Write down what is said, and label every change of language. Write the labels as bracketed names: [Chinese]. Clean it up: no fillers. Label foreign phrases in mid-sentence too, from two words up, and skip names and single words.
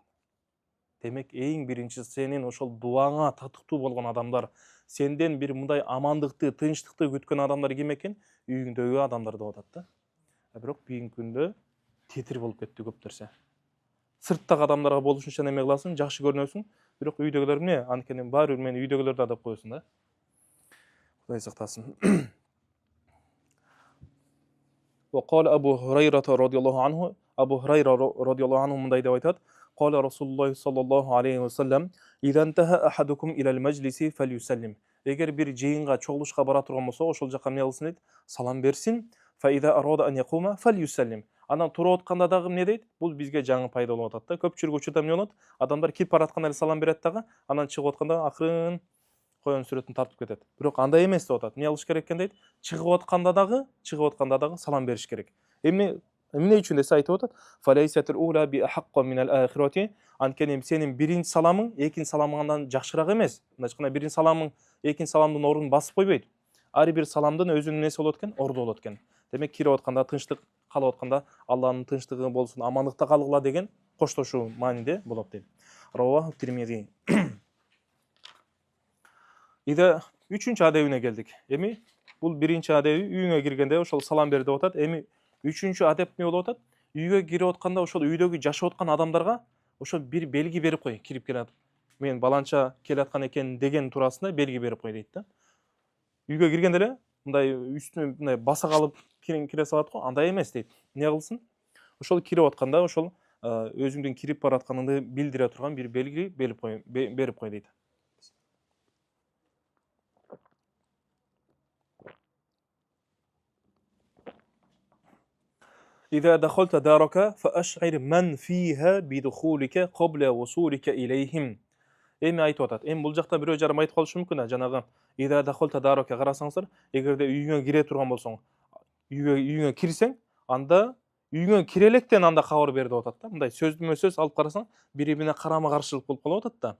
[Kyrgyz] Демек, эң биринчи сенин ошол дуаңа татыктуу болгон адамдар, сенден бир мындай амандыкты, тынчтыкты күткөн адамдар ким экен? Үйүңдөгү адамдар деп атат да. Бирок бүгүнкү күндө тетир болуп кетти көп нерсе. Сырттагы адамдарга болушунча неме кыласың, жакшы көрүнөсүң, бирок үйдөгүлөр эмне? Анткени баары бир мени үйдөгүлөр да деп коесуң да. Кудай сактасын. [Arabic] وقال أبو هريرة رضي الله عنه أبو هريرة رضي الله عنه [Kyrgyz] мындай деп айтат. [Arabic] قال رسول الله صلى الله عليه وسلم إذا انتهى أحدكم إلى المجلس فليسلم. [Kyrgyz] Эгер бир жыйынга, чогулушка бара турган болсо, ошол жака эмне кылсын дейт? Салам берсин. [Arabic] فإذا أراد أن يقوم فليسلم. [Kyrgyz] Анан туруп атканда дагы эмне дейт? Бул бизге жаңы пайда болуп атат да. Көпчүлүк учурда эмне болот? Адамдар кирип баратканда эле салам берет дагы, анан чыгып атканда акырын коен сүрөтүн тартып кетет. Бирок андай эмес деп атат. Эмне кылыш керек экен дейт? Чыгып атканда дагы салам бериш керек. Эмне үчүн десе айтып атат? [Arabic] فليست الأولى بأحق من الآخرة. [Kyrgyz] Анткени сенин биринчи саламың экинчи саламыңдан жакшыраак эмес. Мындайча айтканда биринчи саламың экинчи саламдын ордун басып койбойт. Ар бир саламдын өзүнүн неси болот экен? Орду болот экен. Демек, кирип атканда тынчтык калып атканда Алланын тынчтыгы болсун, амандыкта калгыла деген коштошуу мааниде болот дейт. Раваху Тирмизи. Иде үчүнчү адебине келдик. Эми бул биринчи адеби үйүңө киргенде ошол салам бер деп атат. Эми үчүнчү адеп эмне болуп атат? Үйгө кирип атканда ошол үйдөгү жашап аткан адамдарга ошол бир белги берип кой, кирип келет. Мен баланча келаткан экен деген туурасында белги берип кой дейт да. Үйгө киргенде эле мындай үстүнө мындай баса калып кире салат го, андай эмес дейт. Эмне кылсын? Ошол кирип атканда ошол өзүңдүн кирип баратканыңды билдире турган бир белги берип кой дейт. [Arabic] إذا دخلت دارك فأشعر من فيها بدخولك قبل وصولك إليهم. [Kyrgyz] Эми айтып атат. Эми бул жакта бирөө жарым айтып калышы мүмкүн да, жанагы [Arabic] «إذا دخلت دارك» [Kyrgyz] карасаңыздар, эгерде үйүңө кире турган болсоң, үйүңө кирсең, анда үйүңө кире электен анда кабар бер деп атат да. Мындай сөзмө-сөз алып карасаң, бири-бирине карама-каршылык болуп калып атат да.